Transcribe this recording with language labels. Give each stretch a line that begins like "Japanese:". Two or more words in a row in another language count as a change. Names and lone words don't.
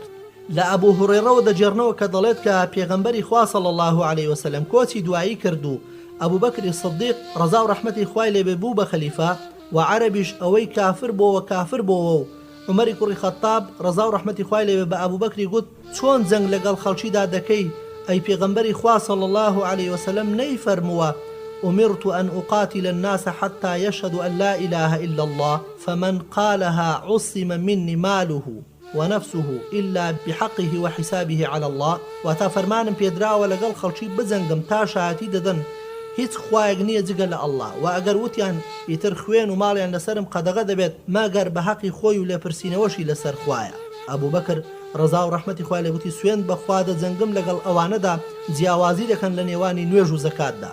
Central Kurdish: لە ئەبوو هورێرەوە دەجێڕنەوە کە دەڵێت کە پێغەمبەری خوا
Arabic: صلی الله علیه وسلم
Central Kurdish: کۆچی دوایی کرد و ئەبوو بەکری سدیق ڕەزا و ڕەحمەتی خوای لێبێ بوو بە خەلیفە و عەرەبیش ئەوەی کافر بۆەوە و عومەری کوڕی خەتاب ڕەزا و ڕەحمەتی خوای لێبێ بە ئەبوو بەکری گوت چۆن جەنگ لەگەڵ خەڵکیدا دەکەی أي پیغمبری خوا
Arabic: صلى الله عليه وسلم
Central Kurdish: نيفرموا
Arabic: أمرت أن أقاتل الناس حتى يشهدوا أن لا إله إلا الله فمن قالها عصم مني ماله ونفسه إلا بحقه وحسابه على الله.
Central Kurdish: واتا فرمانم پێدراوە لەگەڵ خەڵکی بزەنگم تا شایەتی دەدەن هیچ خوایەک نییە جگە لە ئەڵڵا و ئەگەر وتیان ئیتر خوێن و ماڵیان لەسرم قەدەغە دەبێت ماگەر بە حەقی خۆی و لێپرسینەوەشی لەسەر خوایە. ئەبوو بەکر ڕەزا و ڕەحمەتی خوای لێ گوتی سوێن بەخوا دەجەنگم لەگەڵ ئەوانەدا جیاوازی دەکەن لە نێوانی نوێژ و زەکاتدا.